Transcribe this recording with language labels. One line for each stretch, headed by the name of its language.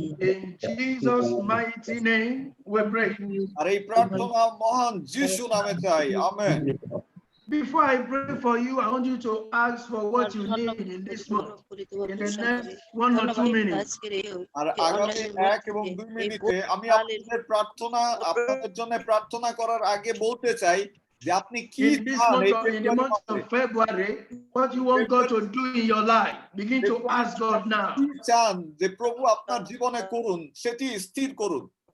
English: In Jesus' mighty name we pray.
Bangla: আর এই প্রার্থনা মহান যিশু নামে চাই, amen.
English: Before I pray for you, I want you to ask for what you need in this month, in the next 1 or 2 minutes.
Bangla: আর আগামী 1 এবং 2 মিনিটে আমি আপনাদের প্রার্থনা, আপনাদের জন্য প্রার্থনা করার আগে বলতে চাই যে আপনি কি
English: In this
Bangla: চান এই
English: month, in the month of February, what you want God to do in your life, begin to ask God now.
Bangla: কি চান যে প্রভু আপনার জীবনে করুন, সেটি স্থির করুন।